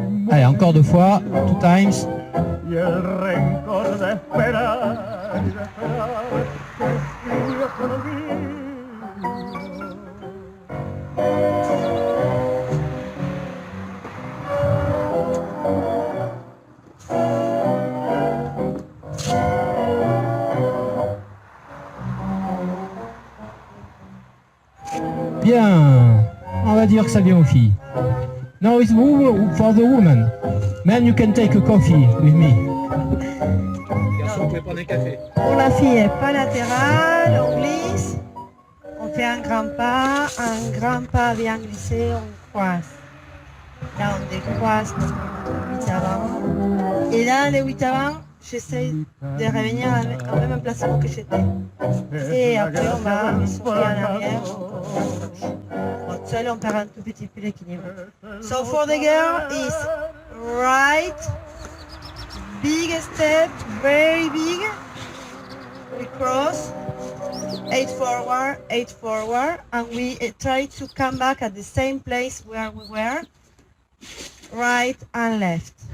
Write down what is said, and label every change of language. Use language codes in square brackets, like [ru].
[fr] Allez, encore 2 fois, [en] 2 times. [es] y el rencor de esperar y de esperar que escribió con olvido. [fr] Bien, on va dire que ça vient aux filles. [en] Now it's for the woman. Man, you can take a coffee with me. [fr] Garçon, vous pouvez prendre un café. Pour la fille, pas latéral, on glisse. On fait un grand pas bien glissé, on croise. Là, on décroise notre 8 avant. Et là, les 8 avant, j'essaie de revenir au même emplacement que j'étais. Et après, on va sauter en arrière. Bon, seul, on perd un tout petit peu l'équilibre. [en] So for the girl is right, big step, very big. We cross, 8 forward, and we try to come back at the same place where we were, right and left.